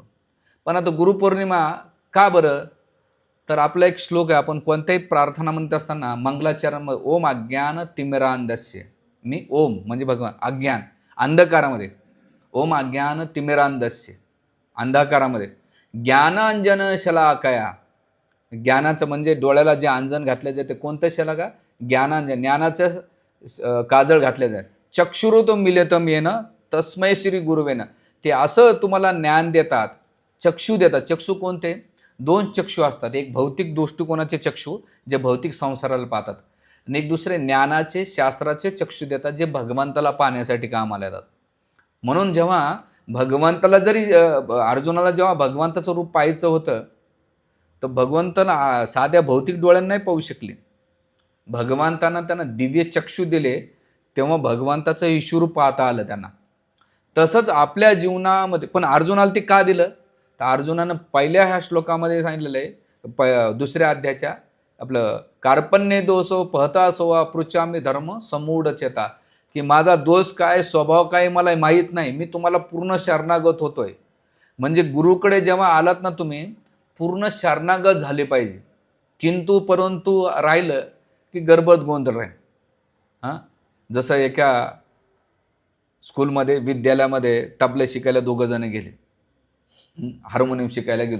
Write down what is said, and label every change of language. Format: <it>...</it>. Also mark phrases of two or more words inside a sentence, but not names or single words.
<mr>पण आता गुरुपौर्णिमा का बरं, तर आपला एक श्लोक आहे, आपण कोणत्याही प्रार्थना म्हणत असताना मंगलाचरणमध्ये</mr> <sa>ओम अज्ञान तिमिरांधस्य,</sa> <mr>मी ओम म्हणजे भगवान, अज्ञान अंधकारामध्ये,</mr> <sa>ओम अज्ञान तिमिरांधस्य</sa> <mr>अंधकारामध्ये,</mr> <sa>ज्ञानांजन शलाकया,</sa> <mr>ज्ञानाचं म्हणजे डोळ्याला जे अंजन घातले जाते, कोणतं शलाका? ज्ञानांजन, ज्ञानाचं काजळ घातले जाते.</mr> <sa>चक्षुरुतम मिलितम येन तस्मै श्री गुरुवेन,</sa> <mr>ते असं तुम्हाला ज्ञान देतात, चक्षु देतात. चक्षु कोणते? दोन चक्षु असतात, एक भौतिक दृष्टिकोनाचे चक्षु जे भौतिक संसाराला पाहतात, आणि एक दुसरे ज्ञानाचे शास्त्राचे चक्षु देतात जे भगवंताला पाहण्यासाठी कामाला येतात. म्हणून जेव्हा भगवंताला जरी अर्जुनाला जेव्हा भगवंताचं रूप पाहायचं होतं तर भगवंताला साध्या भौतिक डोळ्यांना नाही पाहू शकले. भगवंतांना त्यांना दिव्य चक्षु दिले तेव्हा भगवंताचं ईश्वरूप पाहता आलं त्यांना. तसंच आपल्या जीवनामध्ये पण अर्जुनाला ते का दिलं, तर अर्जुनानं पहिल्या ह्या श्लोकामध्ये सांगितलेलं आहे, दुसऱ्या अध्यायाच्या आपलं</mr> <sa>कार्पण्य दोषो पहता सोवा पृच्छामी धर्म समूढ चेता,</sa> <mr>की माझा दोष काय, स्वभाव काय मला माहीत नाही, मी तुम्हाला पूर्ण शरणागत होतोय. म्हणजे गुरुकडे जेव्हा आलात ना तुम्ही पूर्ण शरणागत झाले पाहिजे. किंतु परंतु राहिलं की गडबड गोंधळ राहील. जसं एका स्कूलमध्ये विद्यालयामध्ये तबले शिकायला 2 जण गेले, हार्मोनियम शिकायला गेलो.</mr>